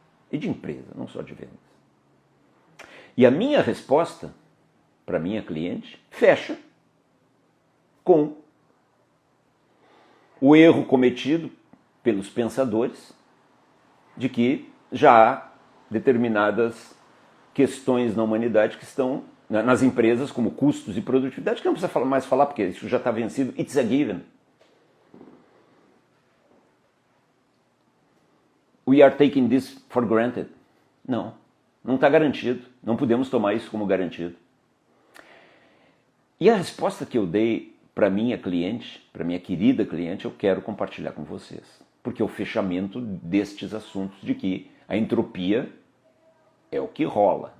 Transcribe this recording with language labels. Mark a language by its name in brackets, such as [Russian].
[Portuguese] E de empresa, não só de vendas. E a minha resposta para minha cliente fecha com o erro cometido pelos pensadores de que já há determinadas questões na humanidade que estão nas empresas, como custos e produtividade, que não precisa mais falar, porque isso já está vencido. [English] It's a given. We are taking this for granted. [Portuguese] Não está garantido. Não podemos tomar isso como garantido. E a resposta que eu dei para minha cliente, para minha querida cliente, eu quero compartilhar com vocês. Porque é o fechamento destes assuntos de que a entropia é o que rola.